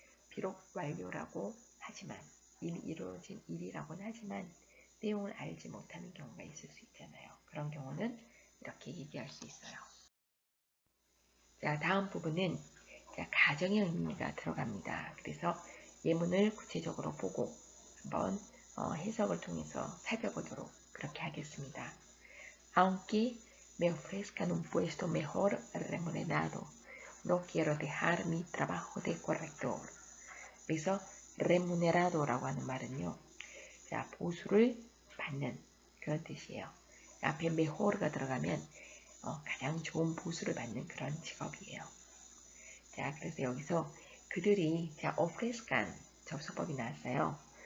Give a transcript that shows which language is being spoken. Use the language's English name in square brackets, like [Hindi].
[Korean] 비록 완료라고 하지만, 이미 이루어진 일이라고는 하지만, 내용을 알지 못하는 경우가 있을 수 있잖아요. 그런 경우는 이렇게 얘기할 수 있어요. 자, 다음 부분은 자, 가정의 의미가 들어갑니다. 그래서 예문을 구체적으로 보고 한번 해석을 통해서 살펴보도록 그렇게 하겠습니다. [Spanish] Aunque me ofrezcan un puesto mejor remunerado, no quiero dejar mi trabajo de corrector. [Korean] 그래서 remunerado라고 하는 말은요. 자, 보수를 받는 그런 뜻이에요. 앞에 mejor가 들어가면 가장 좋은 보수를 받는 그런 직업이에요. 자, 그래서 여기서 그들이 자, ofrezcan 접속법이 나왔어요.